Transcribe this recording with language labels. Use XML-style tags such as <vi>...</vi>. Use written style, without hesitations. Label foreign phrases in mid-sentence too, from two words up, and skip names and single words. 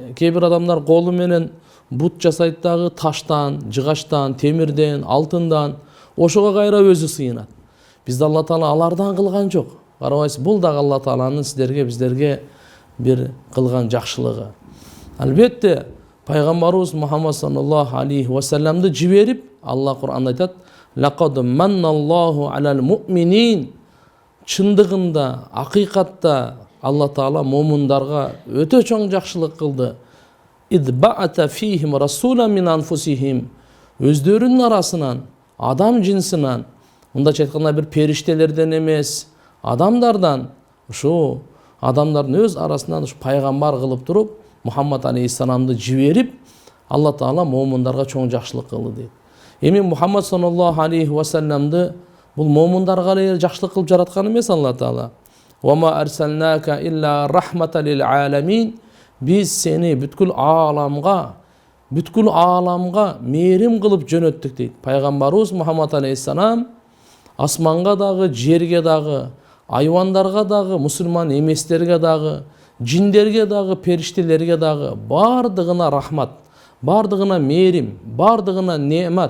<ky>Кээ бир адамдар колу менен бут жасайт дагы таштан, жыгачтан, темирден, алтындан, ошого кайра өзү сыйынат. Бизди Алла Таала алардан кылган жок. Карабайсыз, бул дагы Алла Тааланын сиздерге, биздерге бир кылган жакшылыгы. Албетте, пайгамбарыбыз Мухаммад</ky> <ar>صلى الله عليه وسلم</ar> <ky>жиберип, Алла Кур'анда айтат:</ky> <ar>"لقد منّ الله على المؤمنين".</ar> <ky>Чындыгында, акыйкатта Алла Таала момундарга өтө чоң жакшылык кылды.</ky> <ar>إذ بعث فيهم رسولا من أنفسهم.</ar> <ky>Өздөрүнүн арасынан, адам жинсинен, мындайча айтканда бир периштелерден эмес, адамдардан, ушу адамдардын өз арасынан ушу пайгамбар кылып туруп, Мухаммад алейхиссаламды жиберип, Алла Таала момундарга чоң жакшылык кылды дейт. Эми Мухаммад</ky> <ar>صلى الله عليه وسلم</ar> <ky>бул момундарга эле жакшылык кылып жараткан эмес Алла Таала.</ky> <ar>وما أرسلناك إلا رحمة للعالمين.</ar> <ky>Биз сени бүткүл ааламга мээрим кылып жөнөттүк дейт. Пайгамбарыбыз Мухаммад алейхиссалам асманга дагы, жерге дагы, айвандарга дагы, мусулман эместерге дагы, жиндерге дагы, периштелерге дагы бардыгына рахмат, бардыгына мээрим, бардыгына неемат.</ky>